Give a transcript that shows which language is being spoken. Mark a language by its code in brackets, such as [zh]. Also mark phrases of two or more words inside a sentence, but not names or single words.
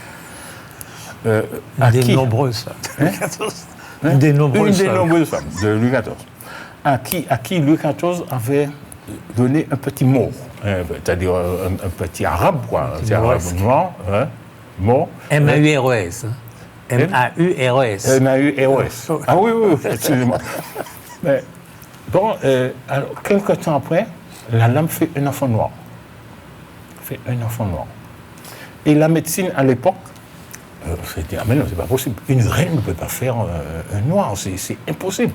[fr] des nombreuses femmes de Louis XIV. Des nombreuses femmes de Louis XIV, à qui Louis XIV avait donné un petit mot, c'est-à-dire un petit arabe, quoi, un petit arabe noir, mot. M-A-U-R-E-S. M-A-U-R-E-S. M-A-U-R-E-S. Ah oui, excusez-moi. Mais, bon, alors, quelques temps après, la lame fait un enfant noir. Et la médecine, à l'époque, s'est dit, ah mais non, c'est pas possible. Une reine ne peut pas faire un noir, c'est impossible.